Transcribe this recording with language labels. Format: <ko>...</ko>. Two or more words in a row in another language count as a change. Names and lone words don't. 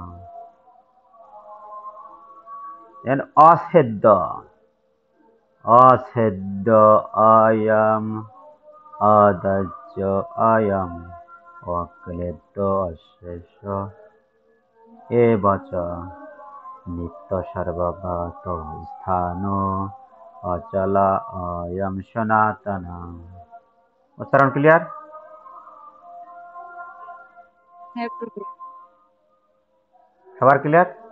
<sa>অছেদ্য অছেদ্য অয়ম অদাজ্য অয়ম অক্লেদ্য অশেষ এবচ। নিত্য সর্বগত স্থান অচল অয়ম সনাতন।</sa> <bn>উচ্চারণ ক্লিয়ার? হ্যাঁ প্রভু। সবার ক্লিয়ার?</bn>